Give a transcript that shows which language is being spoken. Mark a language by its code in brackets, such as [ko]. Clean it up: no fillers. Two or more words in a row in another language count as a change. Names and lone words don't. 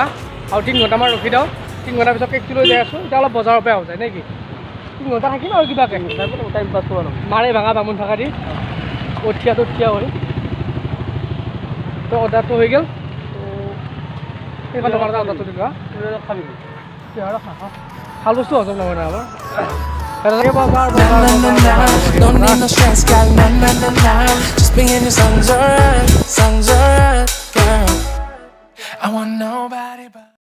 [as] আৰু 3 ঘণ্টামান ৰখি দিওঁ 3 ঘণ্টাৰ পিছত কেকটো লৈ যাই আছোঁ এতিয়া অলপ বজাৰৰ পৰা হৈ যায় নেকি 3 ঘণ্টা থাকিম আৰু কিবাকে [en] time pass [as] কৰোঁ মাৰে ভাঙা বামুণ থকা দি কঠীয়াটো থিয়া হৈ তো অৰ্ডাৰটো হৈ গ'ল তো সেইখন দোকানত অৰ্ডাৰটো দিলোঁ খাবি ভাল বস্তু হজম নহয় না আমাৰ [en] Don't need no stress, girl. Na na na na, just be in your songs alright, girl. I want nobody but.